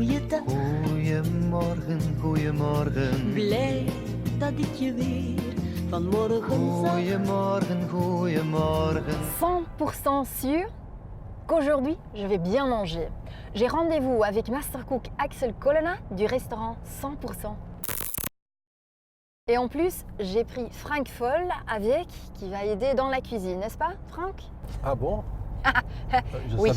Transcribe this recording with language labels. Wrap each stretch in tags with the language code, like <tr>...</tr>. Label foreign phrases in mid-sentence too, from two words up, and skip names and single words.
<nl>eten. Goeiemorgen, goeiemorgen. Blij dat ik je weer vanmorgen zag. Goeiemorgen, goeiemorgen.</nl> <fr>100% sûr qu'aujourd'hui, je vais bien manger. J'ai rendez-vous avec Mastercook Axel Colonna du restaurant 100%. Et en plus, j'ai pris Frank Foll avec, qui va aider dans la cuisine, n'est-ce pas, Frank? Ah bon? Je ne</fr>